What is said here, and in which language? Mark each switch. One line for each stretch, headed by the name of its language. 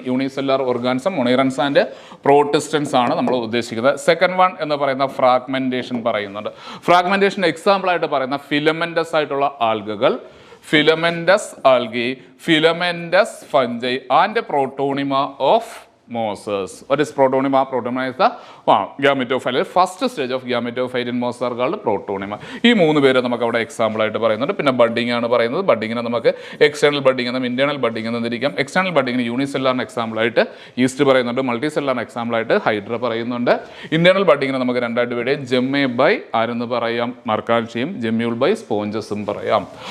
Malayalam: Unicellular organism, മൊണൈറൻസ് and പ്രോട്ടിസ്റ്റൻസ് ആണ് നമ്മൾ ഉദ്ദേശിക്കുന്നത്. സെക്കൻഡ് വൺ എന്ന് പറയുന്ന ഫ്രാഗ്മെന്റേഷൻ പറയുന്നുണ്ട്. ഫ്രാഗ്മെന്റേഷൻ എക്സാമ്പിളായിട്ട് പറയുന്ന ഫിലമെന്റസ് ആയിട്ടുള്ള ആൽഗകൾ, filamentous algae, filamentous ഫംജൈ and protonema of mosses.
English: What is protonema? Protonema is the gametophyte. First stage of gametophyte in mosses are called protonema.
Malayalam: ഈ 3 പേര് നമുക്ക് അവിടെ എക്സാമ്പിൾ ആയിട്ട് പറയുന്നുണ്ട്. പിന്നെ ബഡിങ് ആണ് പറയുന്നത്. ബഡിങ്ങിനെ നമുക്ക് എക്സ്റ്റേണൽ ബഡിങ് എന്നും ഇന്റേണൽ ബഡിങ് എന്നും തിരിക്കാം. എക്സ്റ്റേണൽ ബഡിങ്ങിന് യൂണിസെല്ലുലാർ എക്സാമ്പിൾ ആയിട്ട് ഈസ്റ്റ് പറയുന്നുണ്ട്. മൾട്ടി സെല്ലുലാർ എക്സാമ്പിൾ ആയിട്ട് ഹൈഡ്ര പറയുന്നുണ്ട്. ഇന്റേണൽ ബഡിങ്ങിനെ നമുക്ക് 2ആയിട്ട് ഡിവൈഡ് ചെയ്യാം. ജെമ്മെ ബൈ ആരെന്ന് പറയാം, മർക്കാൻഷിയും, ജെമ്യൂൾ ബൈ സ്പോഞ്ചസും പറയാം.